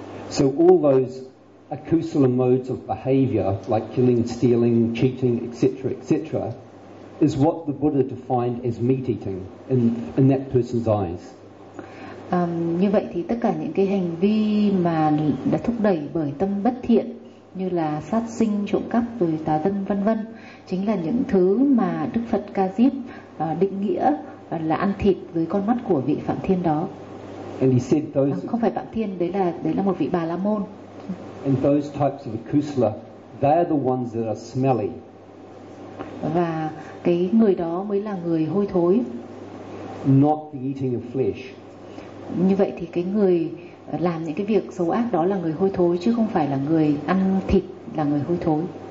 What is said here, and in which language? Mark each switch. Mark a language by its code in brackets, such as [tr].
[en] So all those akusala modes of behavior like killing, stealing, cheating, etc., etc., is what the Buddha defined as meat eating in that person's eyes. [vi] Như vậy thì tất cả những cái hành vi mà đã thúc đẩy bởi tâm bất thiện như là sát sinh, trộm cắp, rồi tà dâm vân vân chính là những thứ mà Đức Phật Ca Diếp định nghĩa là ăn thịt dưới con mắt của vị Phạm Thiên đó. [en] And he said those, [vi] không phải Phạm Thiên, đấy là một vị Bà La Môn. [en] And those types of akusala, they're the ones that are smelly. [vi] Và cái người đó mới là người hôi thối. [en] Not the eating of flesh. [vi] Như vậy thì cái người làm những cái việc xấu ác đó là người hôi thối, chứ không phải là người ăn thịt là người hôi thối.